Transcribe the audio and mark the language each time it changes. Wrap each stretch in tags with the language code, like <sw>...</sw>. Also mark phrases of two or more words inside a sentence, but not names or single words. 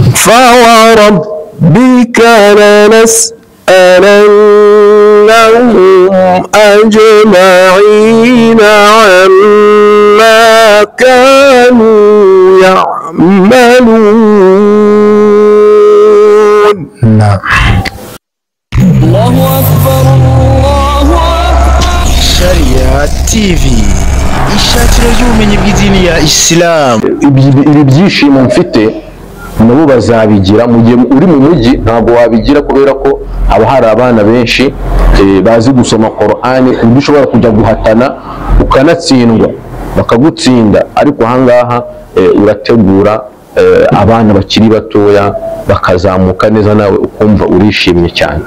<ar>فوربك لنسألنهم أجمعين عما كانوا يعملون. نعم. الله أكبر الله أكبر.</ar> <rw>Sharia TV ishakiro ry'ubumenyi bw'idini ya Islam. Ibi byishimo mfite nabo bazabigira mu gihe uri mu mujyi ntabwo wabigira kubera ko haba hari abana benshi bazi gusoma Qur'ani undi ushobora kujya guhatana ukanatsindwa bakagutsinda, ariko ahangaha urategura abana bakiri batoya bakazamuka neza nawe ukumva urishimye cyane.</rw>